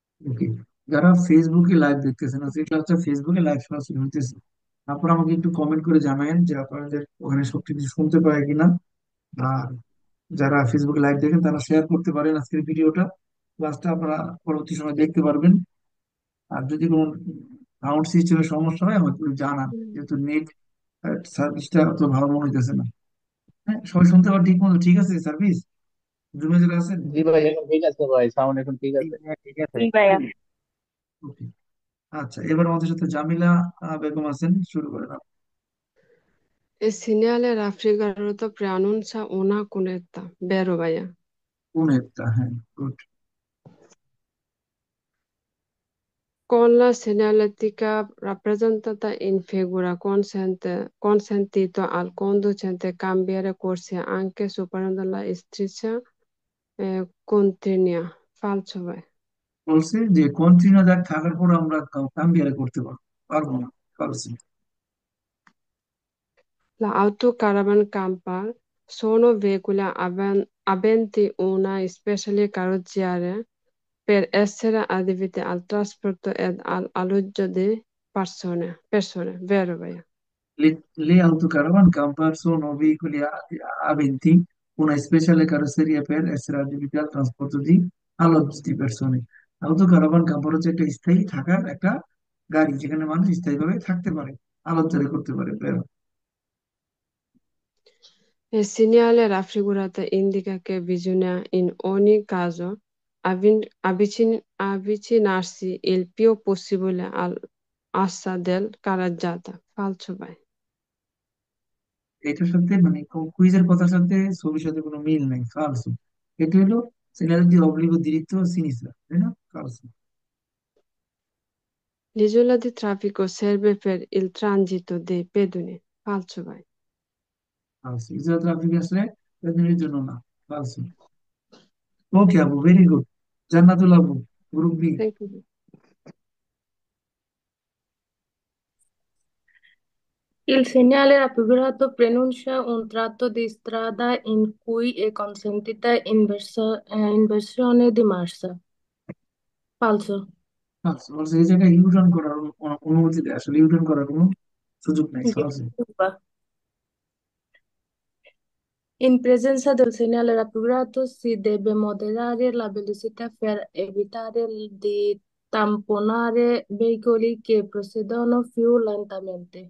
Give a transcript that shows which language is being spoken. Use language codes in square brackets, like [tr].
[bn] ওকে যারা ফেসবুকে লাইভ দেখতেছেন আজকে ক্লাসটা ফেসবুকে লাইভ সরাসরি হইতেছে আপনারা আমাকে একটু কমেন্ট করে জানাবেন যে আপনাদের ওখানে সবকিছু শুনতে পায় কিনা আর যারা ফেসবুকে লাইভ দেখেন তারা শেয়ার করতে পারেন আজকের ভিডিওটা ক্লাসটা আপনারা পরবর্তী সময় দেখতে পারবেন আর যদি কোনো সাউন্ড সিস্টেমের সমস্যা হয় আমাকে একটু জানান যেহেতু নেট সার্ভিসটা অত ভালো মনে হইতেছে না হ্যাঁ সবাই শুনতে পারেন ঠিক মতো ঠিক আছে সার্ভিস জুমে যারা আছেন জি ভাই, এখন ঠিক আছে ভাই, সাউন্ড এখন ঠিক আছে। ঠিক আছে ভাইয়া। ওকে আচ্ছা এবার আমাদের সাথে জামিলা বেগম আছেন শুরু করেন আপনি। [it] Il segnale raffigurato preannuncia una cunetta, vero ভাইয়া? [bn] কোন একটা হ্যাঁ good [it] Con la segnaletica rappresentata in figura consentito al conducente cambiare corsia anche superando la striscia continua. Falso ভাই। [bn] বলছে যে কন্টিনিউ দাগ থাকার পর আমরা কাম্বিয়ারে করতে পারবো না পারছি [it] L'autocaravana camper sono veicoli aventi una speciale carrozzeria per essere adibiti al trasporto ed all'alloggio di persone, vero ভাইয়া? Le autocaravan camper sono veicoli aventi una speciale carrozzeria per essere adibiti al trasporto di alloggi di persone [bn] autocaravan camper হচ্ছে একটা স্থায়ী থাকার একটা গাড়ি যেখানে মানুষ স্থায়ীভাবে থাকতে পারে আলোচনা করতে পারে বেরো [it] Il segnale raffigurato indica che bisogna in ogni caso avvicinarsi il più possibile all'assa del carreggiata. Falso ভাই। [bn] এটার সাথে মানে কুইজের কথার সাথে ছবির সাথে কোনো মিল নাই ফালসু এটা হলো [it] segnale di obbligo diritto a sinistra, vero? Falso. L'isola di traffico serve per il transito dei pedoni. Falso, vai. Falso. [bn] Isola traffico আসলে পেছনের জন্য না। Falso. ওকে আপু, ভেরি গুড। জান্নাতুল আপু, group B. [en] Thank you. [it] Il segnale raffigurato pronuncia un tratto di strada in cui è consentita inversione di marcia. Falso. Falso. [bn] বলছে এই জায়গায় U turn করার অনুমতি দেয়, আসলে ইউটার্ন করার কোনো সুযোগ নেই। [it] Falso. Disturba. In presenza del segnale raffigurato si deve moderare la velocità per evitare di tamponare veicoli che procedono più lentamente.